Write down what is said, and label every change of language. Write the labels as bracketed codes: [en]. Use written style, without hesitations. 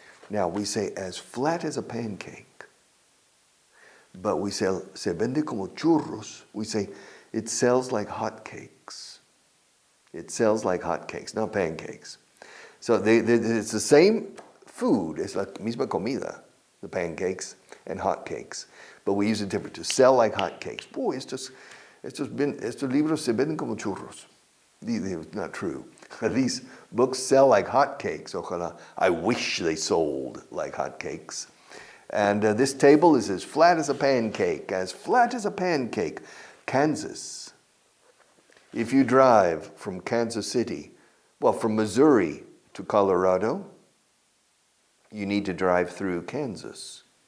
[en] Now, we say as flat as a pancake. But we say, [es] se vende como churros. [en] We say, it sells like hotcakes. It sells like hotcakes, not pancakes. So it's the same food. It's [es] la misma comida, [en] the pancakes and hotcakes. But we use it different, to sell like hotcakes. [es] Boy, estos libros se venden como churros. [en] Not true. These books sell like hotcakes. Ojalá. I wish they sold like hotcakes. And this table is as flat as a pancake, as flat as a pancake. Kansas. If you drive from Kansas City, from Missouri to Colorado, you need to drive through Kansas.